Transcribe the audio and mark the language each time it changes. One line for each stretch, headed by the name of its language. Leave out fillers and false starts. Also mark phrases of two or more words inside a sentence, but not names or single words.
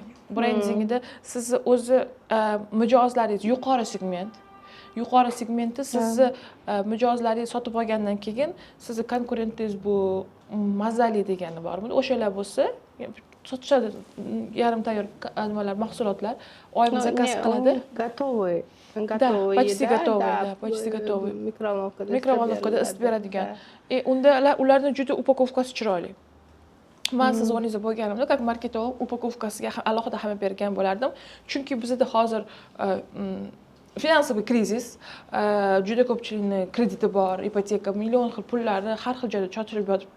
Uzbek: Brendingda sizni o'zi mijozlaringiz yuqori segment. Yuqori segmentda sizni mijozlaringiz sotib olgandan keyin sizni konkurentingiz bu mazali degani bormi? O'shalar bo'lsa, sotishadi yarim tayyor nimalar, mahsulotlar oyim zakaz qiladi.
Russian: Готовый. Да, почти готовый, да, почти готовый.
Uzbek: Mikrovolnovkada isitib beradigan. Unda ularning juda upakovkasi chiroyli. Men siz o'rningizda bo'lganimda,
Russian: как маркетолог
Uzbek: upakovkasiga alohida ahamiyat bergan bo'lardim. Chunki bizda hozir finansiy krizis, juda ko'pchilikning krediti bor, ipoteka, million xil pullarni har xil joyda chotirib yotibdi.